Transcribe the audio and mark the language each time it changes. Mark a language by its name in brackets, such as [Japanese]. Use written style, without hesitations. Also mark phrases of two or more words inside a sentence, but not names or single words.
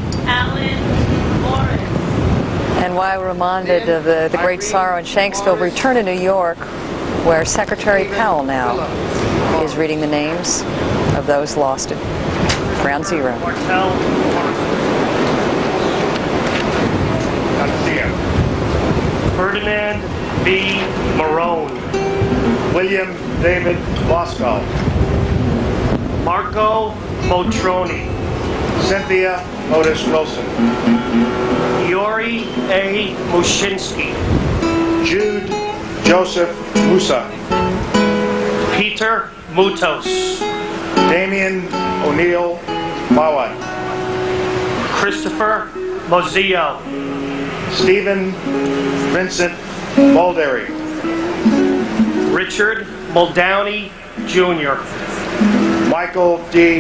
[English] And while we're reminded of the great sorrow in Shanksville, we return to New York, where Secretary Powell now is reading the names of those lost at Ground Zero. Ferdinand B. Marone, William David Bosco, Marco Motroni, Cynthia Otis Wilson, Yori A. Mushinsky, Jude Joseph Musa, Peter Mutos, Damian O'Neill Mawat, Christopher Mozio, Stephen Vincent Mulderry, Richard Muldowney Jr., Michael D.